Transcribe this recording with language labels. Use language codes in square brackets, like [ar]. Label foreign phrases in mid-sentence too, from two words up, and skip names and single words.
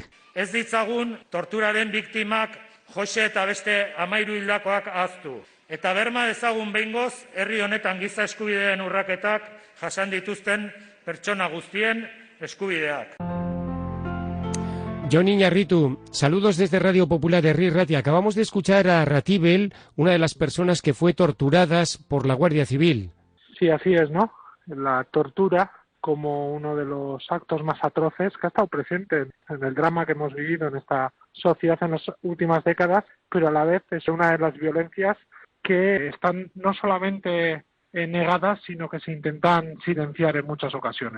[eu] Ez ditzagun torturaren biktimak Jose eta beste 13 hildakoak ahaztu. Eta berma dezagun behingoz herri honetan giza eskubideen urraketak jasan dituzten pertsona guztien eskubideak. [es] Jon Iñarritu, saludos desde Radio Popular Herri Ratia. Acabamos de escuchar a Ratibel, una de las personas que fue torturadas por la Guardia Civil. Sí, así es, ¿no? La tortura como uno de los actos más atroces que ha estado presente en el drama que hemos vivido en esta sociedad en las últimas décadas, pero a la vez es una de las violencias que están no solamente negadas, sino que se intentan silenciar en muchas ocasiones.